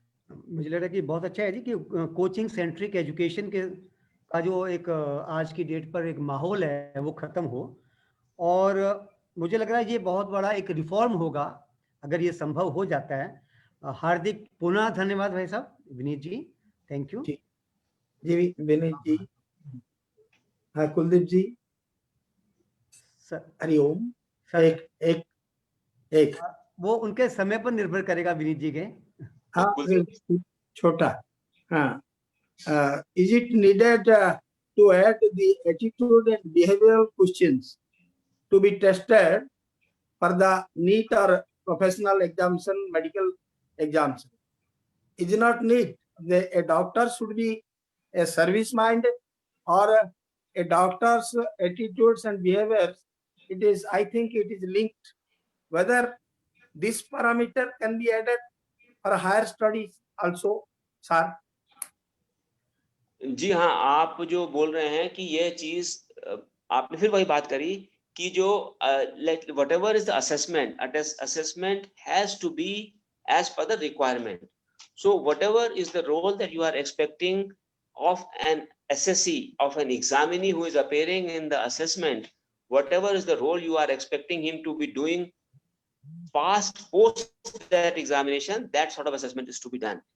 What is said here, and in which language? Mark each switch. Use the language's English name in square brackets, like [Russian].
[Hindi] मुझे लग रहा है कि बहुत अच्छा है जी कि कोचिंग सेंट्रिक एजुकेशन के का जो एक आज की डेट पर एक माहौल है वो खत्म हो, और मुझे लग रहा है ये बहुत बड़ा एक रिफॉर्म होगा अगर ये संभव हो जाता है। हार्दिक पुनः धन्यवाद भाई साहब, विनीत जी, थैंक यू। जी विनीत जी, हाँ कुलदीप जी, हरिओम। एक एक एक वो उनके समय पर निर्भर करेगा विनीत जी के। हाँ छोटा, हाँ [English] is it needed to add the attitude and behavioral questions to be tested for the NEET or professional examination, medical exams? Is not need. A doctor should be a service mind, or a doctor's attitudes and behaviors. It is, I think, it is linked. Whether this parameter can be added for higher studies also, sir. [Hindi] जी हाँ, आप जो बोल रहे हैं कि ये चीज आपने फिर वही बात करी कि जो [English] whatever is the assessment, assessment has to be as per the requirement. So whatever is the role that you are expecting of an assessee, of an examinee who is appearing in the assessment, whatever is the role you are expecting him to be doing post that examination, that sort of assessment is to be done.